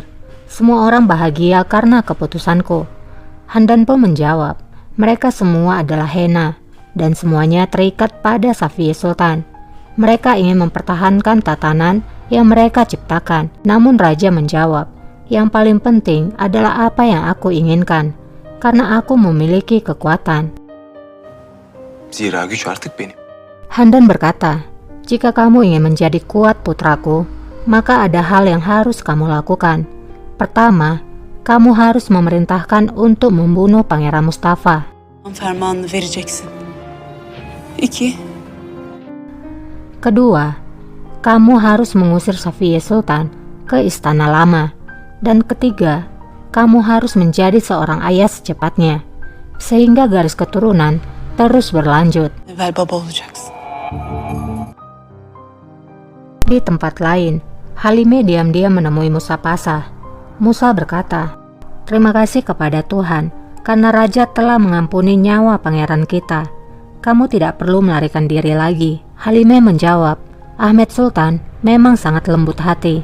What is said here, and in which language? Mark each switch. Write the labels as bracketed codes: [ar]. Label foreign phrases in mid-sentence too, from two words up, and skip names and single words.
[id] Semua orang bahagia karena keputusanku." Handan pun menjawab, "Mereka semua adalah Hena dan semuanya terikat pada Safiye Sultan. Mereka ingin mempertahankan tatanan yang mereka ciptakan." Namun Raja menjawab, "Yang paling penting adalah apa yang aku inginkan, karena aku memiliki kekuatan." [tr] Zira güç artık benim. [id] Handan berkata, "Jika kamu ingin menjadi kuat putraku, maka ada hal yang harus kamu lakukan. Pertama, kamu harus memerintahkan untuk membunuh Pangeran Mustafa. [tr] Fermanını vereceksin. 2. [id] Kedua, kamu harus mengusir Safiye Sultan ke Istana Lama. Dan ketiga, kamu harus menjadi seorang ayah secepatnya, sehingga garis keturunan terus berlanjut." [tr] Evvel baba olacaksın. [id] Di tempat lain, Halime diam-diam menemui Musa Pasah. Musa berkata, "Terima kasih kepada Tuhan, karena Raja telah mengampuni nyawa pangeran kita. Kamu tidak perlu melarikan diri lagi." Halime menjawab, "Ahmed Sultan memang sangat lembut hati.